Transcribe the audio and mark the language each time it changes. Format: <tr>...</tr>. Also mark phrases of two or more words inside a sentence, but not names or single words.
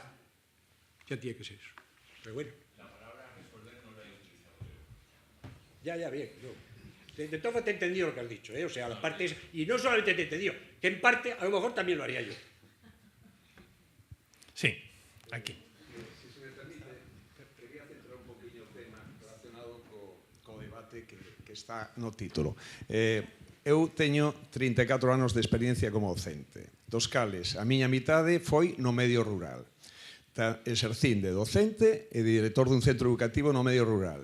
<es>Ya tiene que ser eso. Pero bueno. La palabra resolver no la he utilizado yo. Ya, bien. De todo te he entendido lo que has dicho, ¿eh? O sea, la parte es, y no solamente te he entendido, que en parte a lo mejor también lo haría yo. Sí, aquí.</es> <gl>Si se me permite, quería centrar un poquinho o tema relacionado co debate que está no título. Eu teño 34 anos de experiencia como docente, dos cales a miña mitade foi no medio rural. Exercín de docente e de director dun centro educativo no medio rural.</gl>